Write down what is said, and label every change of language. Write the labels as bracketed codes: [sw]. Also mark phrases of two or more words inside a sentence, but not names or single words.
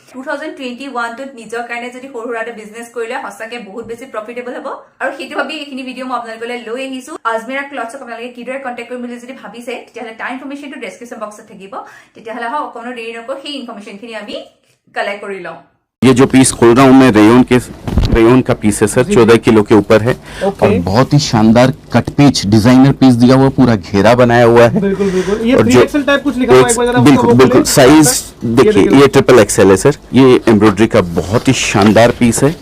[as] 2021ত নিজৰ কাৰণে যদি সৰু সুৰা এটা বিজনেছ কৰিলে সঁচাকে বহুত বেছি প্ৰফিটেবল হ'ব। আৰু সেইটো ভাবি এইখিনি ভিডিঅ' মই আপোনালোকলৈ লৈ আহিছো। আজমেৰা ক্লথছক আপোনালোকে কিদৰে কণ্টেক্ট কৰিম বুলি যদি ভাবিছে তেতিয়াহ'লে তাৰ ইনফৰমেশ্যনটো [en] description boxত [as] থাকিব। তেতিয়াহ'লে অকণো দেৰি নকৰোঁ, সেই ইনফৰমেশ্যনখিনি আমি কালেক্ট কৰি লওঁ। [hi] ये जो पीस खोल रहा हूँ मैं रेयन का पीस है सर, 14 किलो के ऊपर है। और बहुत ही शानदार [en] cut piece designer piece [hi] दिया हुआ, पूरा घेरा बनाया हुआ है। बिल्कुल बिल्कुल। ये 3XL टाइप कुछ लिखा हुआ है, एक बार जरा बिल्कुल बिल्कुल साइज देखिए, ये XXL है सर। ये एम्ब्रॉयडरी का बहुत ही शानदार पीस है।